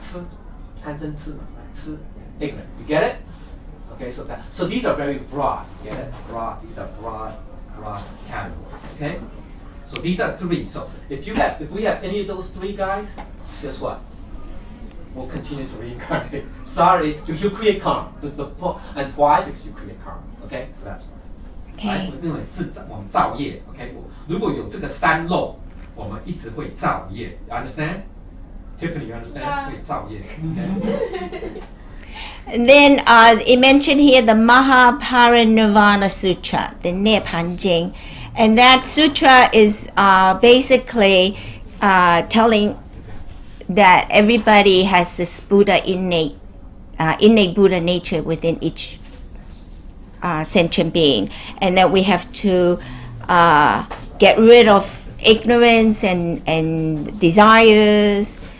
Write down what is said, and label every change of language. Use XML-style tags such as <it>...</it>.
<zh>痴 贪嗔痴</zh> <en>ignorant. You get it? Okay, so these are very broad. You get it? Broad. These are broad categories. Okay, so these are three. So if we have any of those three guys, guess what? Will continue to reincarnate. Sorry, because you create karma. And why? Because you create karma. Okay, so that's why. Okay.</en> <zh>因为我们造业 ，</zh> <en>OK，</en> <zh>如果有这个三漏，我们一直会造业 ，</zh> <en>you understand? Tiffany, you understand?</en> <zh>会造业，</zh> <en>OK。 And then it mentioned here the Mahaparinirvana Sutra, the Nibbana Jing, and that sutra is basically telling that everybody has this Buddha innate Buddha nature within each sentient being, and that we have to get rid of ignorance and desires,</en>